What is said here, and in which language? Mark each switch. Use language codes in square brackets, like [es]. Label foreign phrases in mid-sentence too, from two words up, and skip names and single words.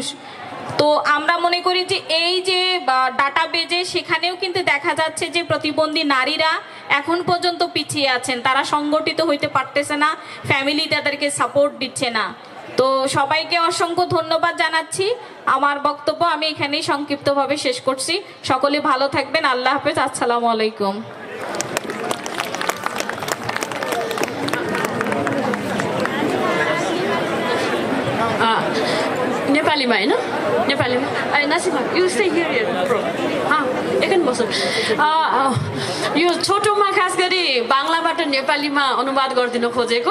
[bn] তো আমরা মনে করি যে এই যে ডাটাবেজে সেখানেও কিন্তু দেখা যাচ্ছে যে প্রতিবন্ধী নারীরা এখন পর্যন্ত পিছিয়ে আছেন, তারা সংগঠিত হইতে পারতেছে না, ফ্যামিলি তাদেরকে সাপোর্ট দিচ্ছে না। তো সবাইকে অসংখ্য ধন্যবাদ জানাচ্ছি। আমার বক্তব্য আমি এখানেই সংক্ষিপ্তভাবে শেষ করছি। সকলে ভালো থাকবেন। আল্লাহ হাফেজ। আসসালামু আলাইকুম। [ne] नेपालीमा हैन, नेपालीमा नासिमा [en] you stay here bro. [ne] एकन बस्नु। यो छोटोमा खास गरी बाङ्लाबाट नेपालीमा अनुवाद गरिदिन खोजेको।